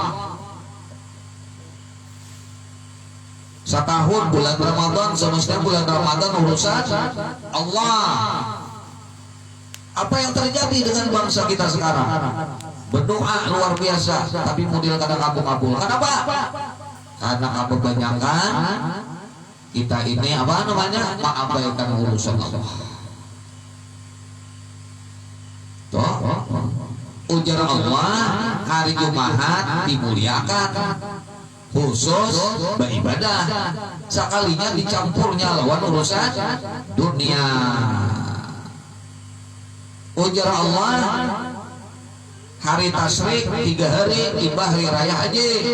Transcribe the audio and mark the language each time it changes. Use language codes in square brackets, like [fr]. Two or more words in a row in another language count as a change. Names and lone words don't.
[id] Setahun bulan Ramadan, semestinya bulan Ramadan urusan Allah. Apa yang terjadi dengan bangsa kita sekarang? Berdoa luar biasa, tapi model kadang kabul-kabul. Kenapa? Karena kebanyakan kita ini mengabaikan urusan Allah. [bjn] Toh, ujar Allah hari Jumat dimuliakan, khusus beribadah. Sekalinya dicampurnya lawan urusan dunia. Ujar Allah hari tasyrik 3 hari tiba hari raya haji.